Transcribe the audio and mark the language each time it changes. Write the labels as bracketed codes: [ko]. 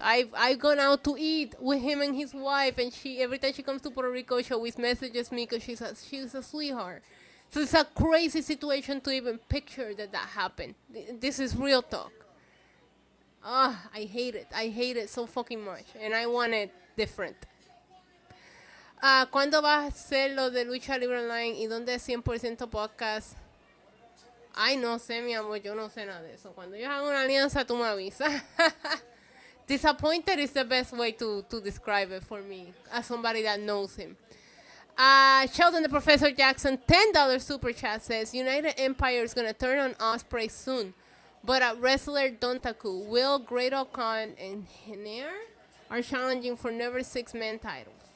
[en] I've gone out to eat with him and his wife, and every time she comes to Puerto Rico, she always messages me because she's a sweetheart. So it's a crazy situation to even picture that happened. This is real talk. I hate it. I hate it so fucking much, and I want it different. [es] ¿Cuándo va a ser lo de Lucha Libre Online y dónde es 100% podcast? Ay, no sé, mi amor, yo no sé nada de eso. Cuando yo hago una alianza, tú me avisas. [en] Disappointed is the best way to describe it for me, as somebody that knows him. Sheldon the Professor Jackson, $10 super chat says, United Empire is going to turn on Ospreay soon, but at wrestler Dontaku, Will, Great Khan, and Hinair are challenging for never 6-man titles.